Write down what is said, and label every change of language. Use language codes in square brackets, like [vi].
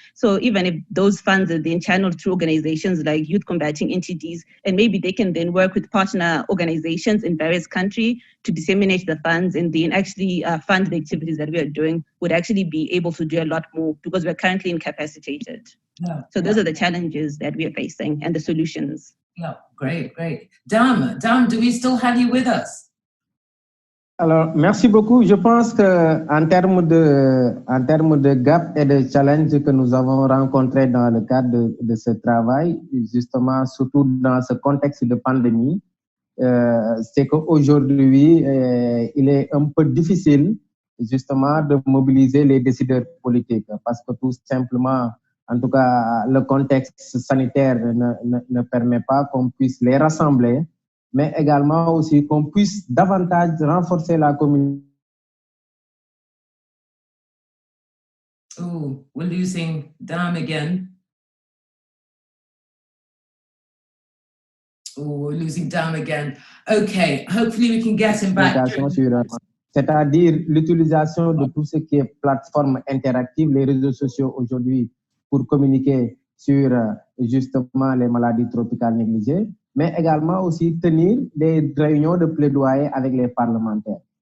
[en] So even if those funds are then channeled through organizations like Youth Combating NTDs, and maybe they can then work with partner organizations in various countries to disseminate the funds and then actually fund the activities that we are doing, would actually be able to do a lot more because we're currently incapacitated. So those are the challenges that we are facing and the solutions. Yeah, great. Dam, do we still have you with us? [fr] Alors, merci beaucoup. Je pense que en termes de gap et de challenges que nous avons rencontrés dans le cadre de ce travail, justement, surtout dans ce contexte de pandémie, c'est qu'aujourd'hui, il est un peu difficile, justement, de mobiliser les décideurs politiques parce que tout simplement, en tout cas, le contexte sanitaire ne permet pas qu'on puisse les rassembler, mais également aussi qu'on puisse davantage renforcer la communauté. [en] Oh, we're losing Dam again. Oh, we're losing Dam again. Okay, hopefully we can get him back. [fr] C'est-à-dire l'utilisation de tout ce qui est plateforme interactive, les réseaux sociaux aujourd'hui pour communiquer sur justement les maladies tropicales négligées, mais également aussi tenir des réunions de plaidoyer avec les parlementaires.